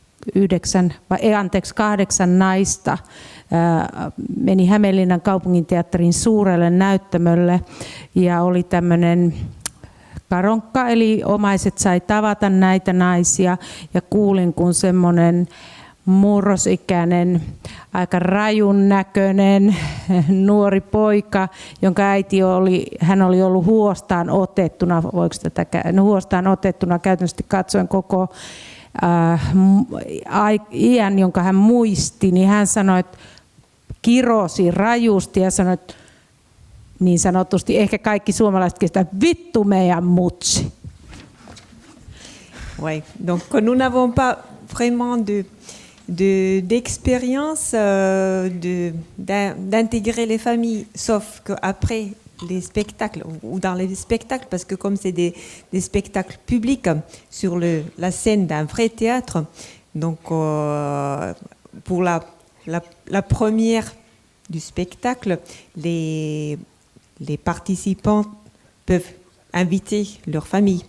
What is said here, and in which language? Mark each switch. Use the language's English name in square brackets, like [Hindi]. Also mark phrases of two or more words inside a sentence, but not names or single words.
[Finnish] 8 naista meni Hämeenlinnan kaupunginteatterin suurelle näyttämölle ja oli tämmöinen karonkka, eli omaiset sai tavata näitä naisia ja kuulin, kun semmoinen murrosikäinen, aika rajun näköinen nuori poika, jonka äiti oli ollut huostaan otettuna, huostaan otettuna käytännössä katsoen koko iän, jonka hän muisti, niin hän sanoi, että kirosi rajusti ja sanoi, että niin sanotusti ehkä kaikki suomalaiset kestää vittu meidän mutsi. [French] Ouais, donc nous n'avons pas vraiment d'expérience d'intégrer les familles, sauf qu'après les spectacles, ou dans les spectacles, parce que comme c'est des spectacles publics sur la scène d'un vrai théâtre, donc pour la première du spectacle, les participants peuvent inviter leur famille.